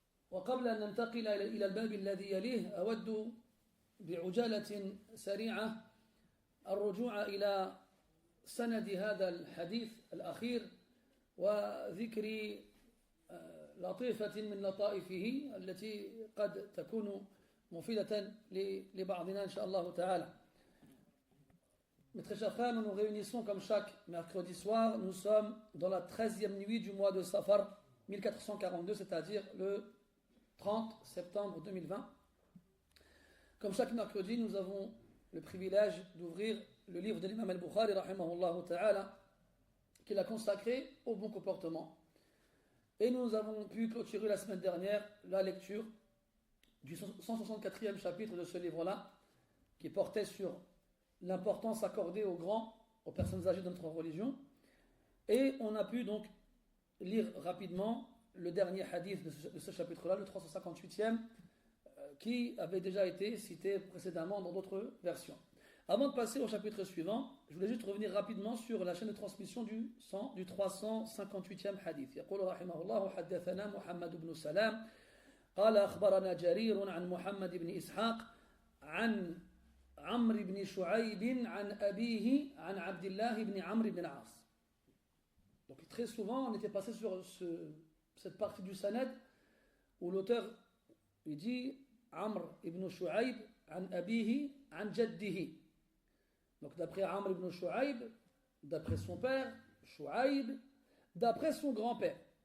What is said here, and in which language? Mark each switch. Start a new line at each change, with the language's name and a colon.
Arabic: وقبل أن ننتقل إلى الباب الذي يليه أود بعجالة سريعة الرجوع إلى سند هذا الحديث الأخير وذكر لطيفة من لطائفه التي قد تكون مفيدة لبعضنا إن شاء الله تعالى.
French: Mes très chers frères, nous nous réunissons comme chaque mercredi soir. Nous sommes dans la 13e nuit du mois de Safar 1442, c'est-à-dire le 30 septembre 2020. Comme chaque mercredi, nous avons le privilège d'ouvrir le livre de l'imam al-Bukhari, rahimahullah ta'ala, qu'il a consacré au bon comportement. Et nous avons pu clôturer la semaine dernière la lecture du 164e chapitre de ce livre-là, qui portait sur l'importance accordée aux grands, aux personnes âgées de notre religion. Et on a pu donc lire rapidement le dernier hadith de ce chapitre-là, le 358e, qui avait déjà été cité précédemment dans d'autres versions. Avant de passer au chapitre suivant, je voulais juste revenir rapidement sur la chaîne de transmission du 358e hadith.
Arabic: يقول رحمه الله حدثنا محمد بن سلام قال أخبرنا جرير عن محمد بن إسحاق عن عمرو بن شعيب عن أبيه عن عبد الله بن عمرو بن العاص.
French: Donc très souvent on était passé sur cette partie du sanad où l'auteur il dit Amr ibn Shu'aib
Arabic: an abihi an jaddihi.
French: Donc d'après Amr ibn Shu'aib, d'après son père, Shu'aib, d'après son grand-père.